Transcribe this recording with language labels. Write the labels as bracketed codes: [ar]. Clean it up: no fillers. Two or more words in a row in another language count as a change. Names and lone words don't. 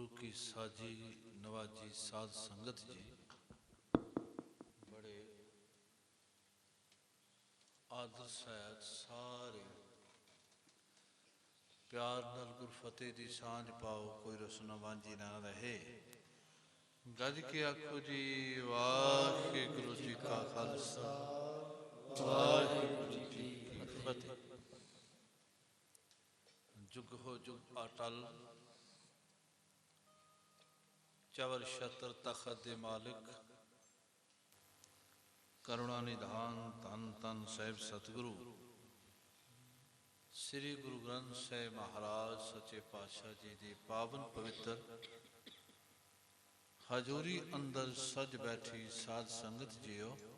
[pa] ਸਾਜੀ ਨਵਾਜੀ ਸਾਧ ਸੰਗਤ ਜੀ ਬੜੇ ਆਦਰ ਸਹਿਤ ਸਾਰੇ ਪਿਆਰ ਨਾਲ ਗੁਰਫ਼ਤਿਹ ਦੀ ਸਾਂਝ ਪਾਓ, ਕੋਈ ਰਸਮ ਵਾਂਝੀ ਨਾ ਰਹੇ। ਗੱਜ ਕੇ ਆਖੋ ਜੀ ਵਾਹਿਗੁਰੂ ਜੀ ਕਾ ਖ਼ਾਲਸਾ ਵਾਹਿਗੁਰੂ ਜੀ ਕੀ ਫ਼ਤਿਹ। ਜੁਗ ਹੋ ਜੁਗ ਅਟੱਲ ਚਵਰ ਛਤਰ ਤਖ਼ਤ ਦੇ ਮਾਲਕ ਕਰੁਣਾ ਨਿਧਾਨ ਧੰਨ ਧੰਨ ਸਾਹਿਬ ਸਤਿਗੁਰੂ ਸ੍ਰੀ ਗੁਰੂ ਗ੍ਰੰਥ ਸਾਹਿਬ ਮਹਾਰਾਜ ਸੱਚੇ ਪਾਤਸ਼ਾਹ ਜੀ ਕੀ ਪਾਵਨ ਪਵਿੱਤਰ ਹਜ਼ੂਰੀ ਅੰਦਰ ਸਜ ਬੈਠੀ ਸਾਧ ਸੰਗਤ ਜੀਓ।